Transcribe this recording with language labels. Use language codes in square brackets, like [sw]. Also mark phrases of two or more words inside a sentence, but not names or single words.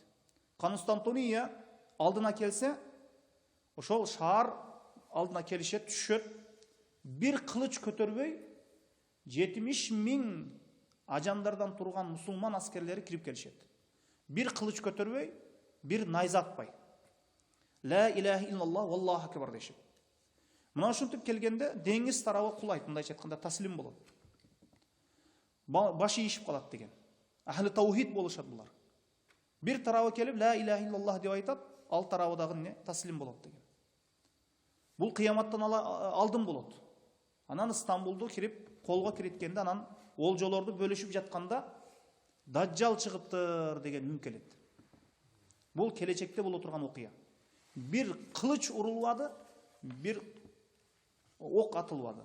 [ky] Константиния алдына келсе, ошол шаар алдына келишет, түшөт. Бир кылыч көтөрбөй 70.000 ажандардан турган мусулман аскерлери кирип келишет. Бир кылыч көтөрбөй, бир найза атпай. [ar] لا إله إلا الله والله أكبر дешип. [ky] Мына ушинтип келгенде деңиз тарабы кулайт, мындайча айтканда таслим болот. Башы ийишип калат деген. [ar] أهل التوحيد [ky] болушат булар. Бир тарабы келип [ar] لا إله إلا الله [ky] деп айтат, ал тарабы дагы таслим болот деген. Бул кыяматтан алдын болот. Анан Стамбулду кирип, колго кириткенде анан олжолорду бөлүшүп жатканда Даджал чыгыптыр деген үн келет. Бул келечекте боло турган окуя. Бир кылыч урулбады, бир ок атылбады.